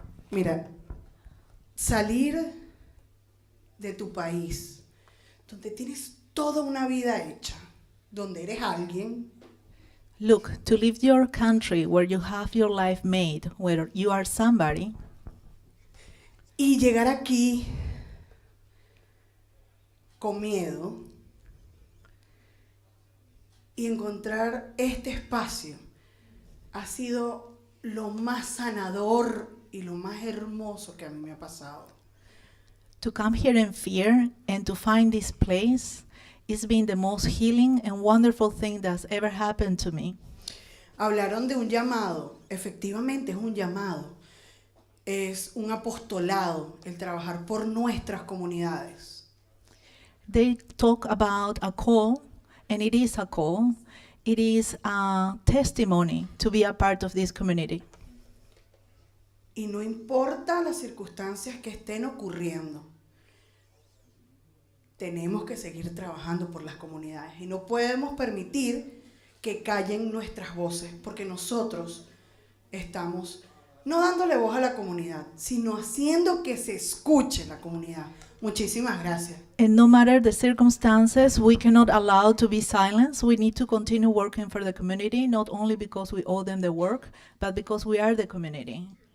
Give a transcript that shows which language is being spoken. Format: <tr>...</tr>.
<es>Mira, salir de tu país, donde tienes toda una vida hecha, donde eres alguien.</es> <en>Look, to leave your country where you have your life made, where you are somebody,</en> <es>Y llegar aquí con miedo y encontrar este espacio ha sido lo más sanador y lo más hermoso que a mí me ha pasado.</es> <en>to come here in fear and to find this place is been the most healing and wonderful thing that's ever happened to me.</en> <es>Hablaron de un llamado, efectivamente es un llamado, es un apostolado el trabajar por nuestras comunidades.</es> <en>They talk about a call, and it is a call. It is a testimony to be a part of this community.</en> <es>Y no importa las circunstancias que estén ocurriendo, tenemos que seguir trabajando por las comunidades y no podemos permitir que callen nuestras voces, porque nosotros estamos no dándole voz a la comunidad, sino haciendo que se escuche la comunidad. Muchísimas gracias.</es> <en>And no matter the circumstances, we cannot allow to be silenced. We need to continue working for the community, not only because we owe them the work, but because we are the community.</en>